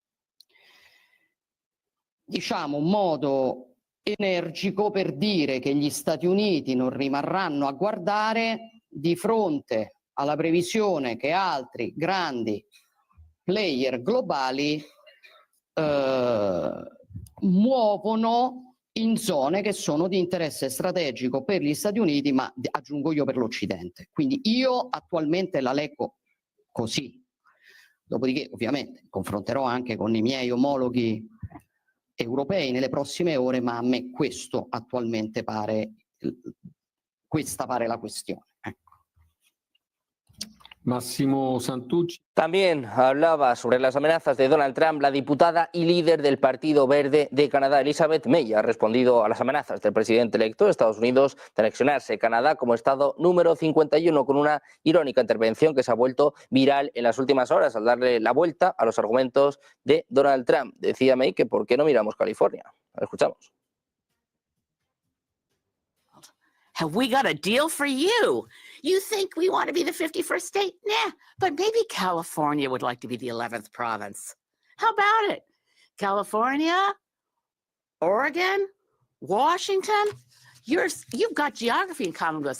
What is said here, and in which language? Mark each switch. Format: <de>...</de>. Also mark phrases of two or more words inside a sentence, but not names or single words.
<it>diciamo un modo energico per dire che gli Stati Uniti non rimarranno a guardare di fronte alla previsione che altri grandi player globali muovono in zone che sono di interesse strategico per gli Stati Uniti, ma aggiungo io per l'Occidente. Quindi io attualmente la leggo così. Dopodiché ovviamente confronterò anche con i miei omologhi europei nelle prossime ore, ma a me questo attualmente pare, questa pare la questione.</it> <es>Máximo Santucci. También hablaba sobre las amenazas de Donald Trump la diputada y líder del Partido Verde de Canadá, Elizabeth May. Ha respondido a las amenazas del presidente electo de Estados Unidos de anexionarse Canadá como estado número 51 con una irónica intervención que se ha vuelto viral en las últimas horas al darle la vuelta a los argumentos de Donald Trump. Decía May que ¿por qué no miramos California? La escuchamos.</es> <en>Have we got a deal for you? You think we want to be the 51st state? Nah, but maybe California would like to be the 11th province. How about it? California, Oregon, Washington, you've got geography in common with us.</en>